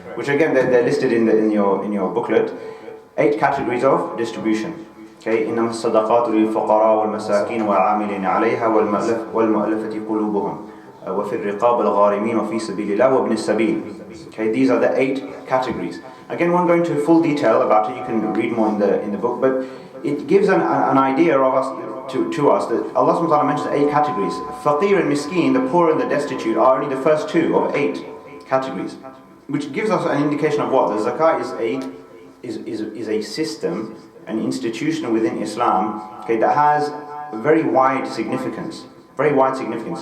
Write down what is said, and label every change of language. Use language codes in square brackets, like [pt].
[en] Which again they're listed in your booklet. 8 categories of distribution. [ar] Okay, إنما الصدقات للفقراء والمساكين والعاملين عليها والمؤلفة قلوبهم وفي الرقاب الغارمين وفي سبيل الله وابن السبيل. [en] Okay, these are the 8 categories. Again, won't go into full detail about it. You can read more in the book, but it gives an idea of us to us that Allah subhanahu wa ta'ala mentions 8 categories. Faqir and miskin, the poor and the destitute, are only the first 2 of 8 categories, which gives us an indication of what the zakah is a system, an institution within Islam, okay, that has very wide significance. Very wide significance.